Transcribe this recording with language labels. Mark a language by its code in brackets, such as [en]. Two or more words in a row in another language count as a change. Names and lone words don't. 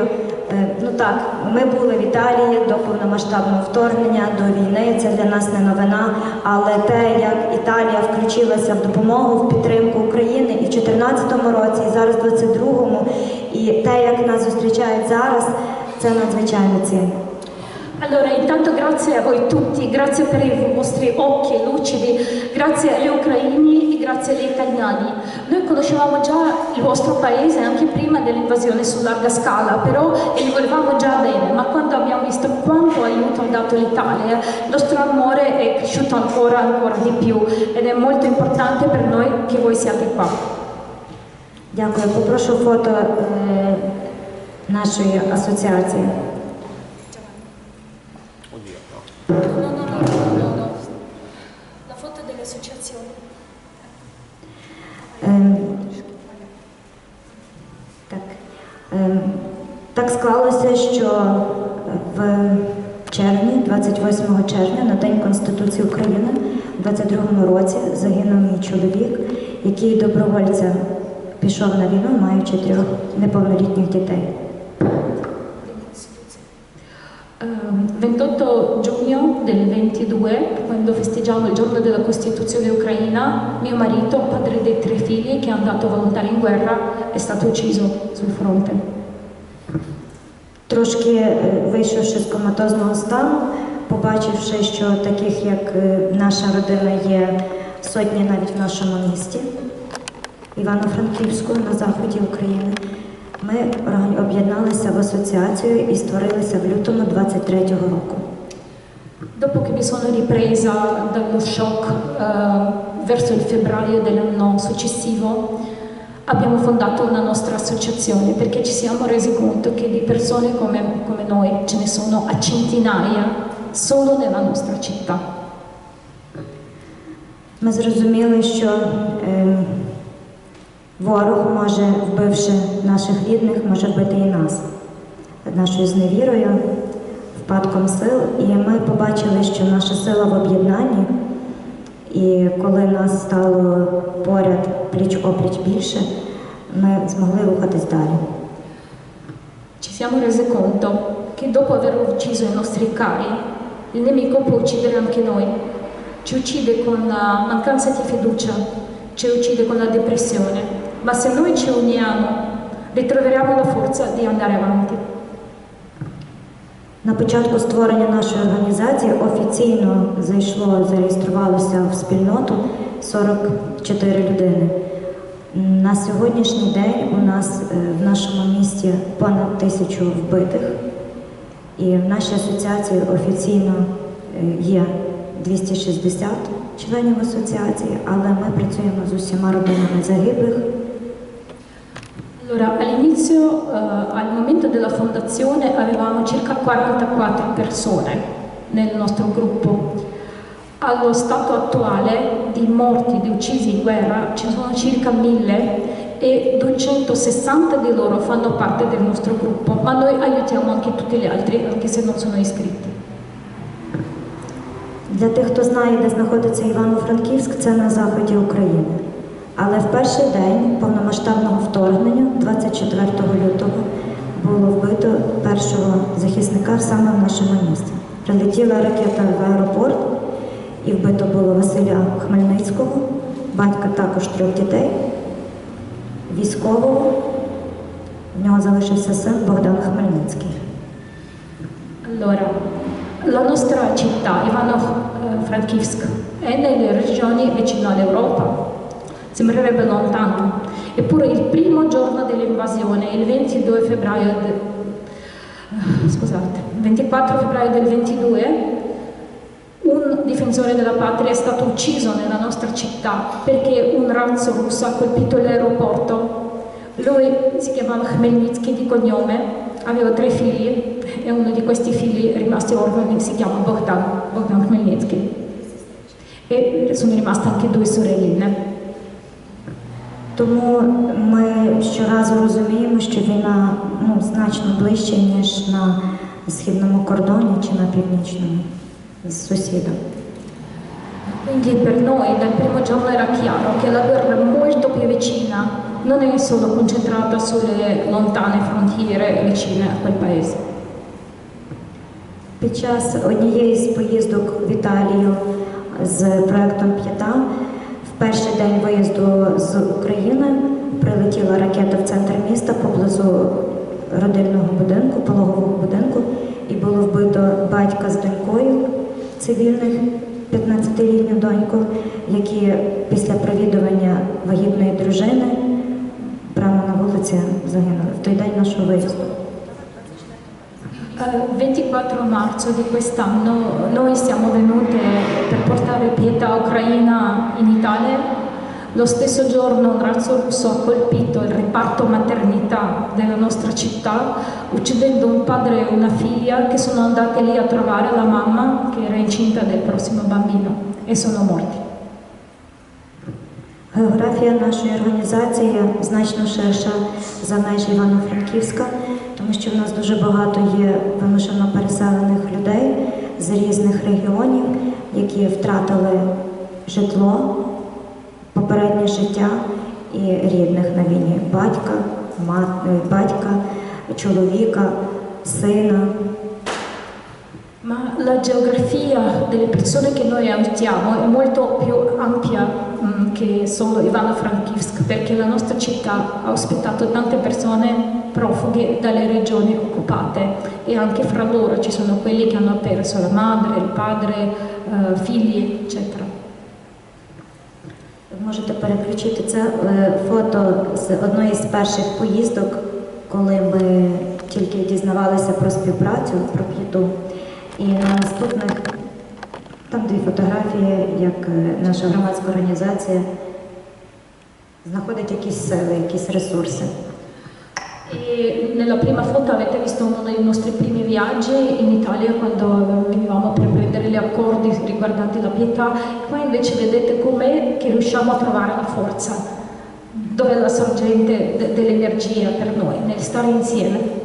[uk] Ну так, ми були в Італії до повномасштабного вторгнення, до війни, це для нас не новина, але те, як Італія включилася в допомогу, в підтримку України і в 2014 році, і зараз в 2022-му, І те, як нас зустрічають зараз, це надзвичайно цінно. [it] Allora, intanto grazie a voi tutti, grazie per i vostri occhi lucidi, grazie agli ucraini e grazie agli italiani. Noi conoscevamo già il vostro paese anche prima dell'invasione su larga scala, però e li volevamo già bene, ma quando abbiamo visto quanto aiuto ha dato l'Italia, il nostro amore è cresciuto ancora di più ed è molto importante per noi che voi siate qua. [uk] Дякую. Попрошу фото нашої асоціації. [it] No. La foto delle associazioni. [uk] Так склалося, що в червні, 28 червня, на День Конституції України, у 22-му році загинув мій чоловік, який добровольцем пішов на війну, маючи 3 неповнолітніх дітей. [it] 28 giugno del 22, quando festeggiamo il giorno della Costituzione ucraina, mio marito, padre dei 3 figli, che è andato volontario in guerra, è stato ucciso sul fronte. [uk] Трошки вийшовши з коматозного стану, побачивши, що таких, як наша родина, є сотні навіть в нашому місті, Івано-Франківську, на заході України, ми об'єдналися в асоціацію і створилися в лютому 23-го року. [it] Dopo che mi sono ripresa dallo shock verso il febbraio dell'anno successivo, abbiamo fondato una nostra associazione perché ci siamo resi conto che di persone come noi ce ne sono a centinaia solo nella nostra città. [uk] Ми зрозуміли, що ворог може, вбивши наших рідних, може вбити і нас, нашою зневірою, впадком сил. І ми побачили, що наша сила в об'єднанні, і коли нас стало поряд пліч-опліч більше, ми змогли рухатись далі. [it] Ci siamo resi conto che dopo aver ucciso i nostri cari, il nemico può uccidere anche noi. Ci uccide con la mancanza di fiducia, ci uccide con la depressione, ma se noi ci uniamo, ritroveremo la forza di andare avanti. [uk] На початку створення нашої організації офіційно зареєструвалося в спільноту 44 людини. На сьогоднішній день у нас в нашому місті понад 1000 вбитих. І в нашій асоціації офіційно є 260 членів асоціації, але ми працюємо з усіма родинами загиблих. [it] Allora, all'inizio, al momento della fondazione, avevamo circa 44 persone nel nostro gruppo. Allo stato attuale di morti, di uccisi in guerra, ci sono circa 1000 e 260 di loro fanno parte del nostro gruppo, ma noi aiutiamo anche tutti gli altri, anche se non sono iscritti. [uk] Для тих, хто знає, де знаходиться Івано-Франківськ, це на заході України. Але в перший день повномасштабного вторгнення, 24 лютого, було вбито першого захисника саме в нашому місті. Прилетіла ракета в аеропорт і вбито було Василя Хмельницького, батька також 3 дітей, військового, в нього залишився син Богдан Хмельницький. [it] Allora, la nostra città, Ivano-Frankivsk, è nelle regioni vicino all'Europa. Sembrerebbe lontano, eppure il primo giorno dell'invasione, il 24 febbraio del 22, un difensore della patria è stato ucciso nella nostra città perché un razzo russo ha colpito l'aeroporto. Lui si chiamava Khmelnytsky di cognome, aveva 3 figli e uno di questi figli rimasti orfani si chiama Bogdan Khmelnytsky. E sono rimaste anche 2 sorelline. [uk] Тому ми щоразу розуміємо, що війна значно ближче, ніж на східному кордоні чи на північному з сусідом. [it] Quindi per noi dal primo giorno era chiaro che la guerra è molto più vicina, non è solo concentrata sulle lontane frontiere vicine a quel paese. [uk] Під час однієї з поїздок в Італію з проектом «П'ята» в перший день виїзду з України прилетіла ракета в центр міста поблизу родильного будинку, пологового будинку, і було вбито батька з донькою цивільних, 15-літню доньку, які після провідування вагітної дружини прямо на вулиці загинули в той день нашого виїзду. [it] 24 marzo di quest'anno noi siamo venute per portare pietà ucraina in Italia. Lo stesso giorno un razzo russo ha colpito il reparto maternità della nostra città, uccidendo un padre e una figlia che sono andate lì a trovare la mamma che era incinta del prossimo bambino e sono morti. [uk] Географія нашої організації значно ширша за межі Івано-Франківська, тому що в нас дуже багато є вимушено переселених людей з різних регіонів, які втратили житло, попереднє життя і рідних на війні батька, чоловіка, сина. [it] Ma la geografia delle persone che noi aiutiamo è molto più ampia che solo Ivano-Frankivsk, perché la nostra città ha ospitato tante persone profughe dalle regioni occupate e anche fra loro ci sono quelli che hanno perso la madre, il padre, figli, eccetera. [uk] Можете переключити це фото з одної з перших поїздок, коли ми тільки дізнавалися про співпрацю, про п'яту. І на наступних, там дві фотографії, як наша громадська організація знаходить якісь сили, якісь ресурси. [it] E nella prima foto avete visto uno dei nostri primi viaggi in Italia quando venivamo per prendere gli accordi riguardanti la pietà. Qua invece vedete com'è che riusciamo a trovare la forza, dove è la sorgente dell'energia per noi, nel stare insieme.